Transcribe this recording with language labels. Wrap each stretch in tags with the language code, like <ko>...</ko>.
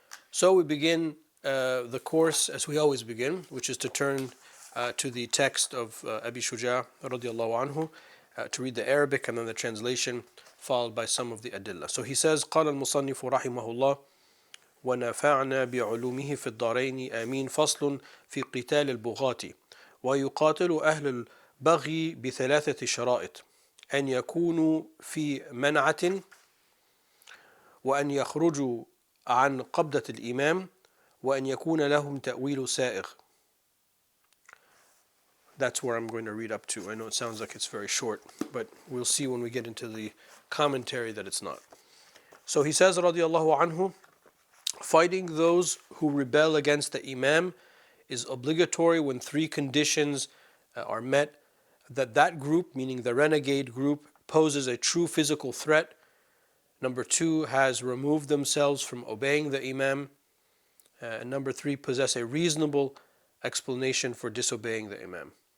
<en>So we begin the course as we always begin, which is to turn to the text of Abi Shuja radiallahu anhu, to read the Arabic and then the translation, followed by some of the adillah. So he says,</en> <ar>قال المصنف رحمه الله ونفعنا بعلومه في الدارين آمين فصل في قتال البغاة ويقاتل أهل البغي بثلاثة شرائط: أن يكونوا في منعة، وأن يخرجوا عن قبضة الإمام، وأن يكون لهم تأويل سائغ.</ar> <en>That's where I'm going to read up to. I know it sounds like it's very short, but we'll see when we get into the commentary that it's not. So he says, radiallahu anhu, fighting those who rebel against the Imam is obligatory when three conditions are met: that group, meaning the renegade group, poses a true physical threat; number two, has removed themselves from obeying the Imam; and number three, possess a reasonable explanation for disobeying the Imam.</en>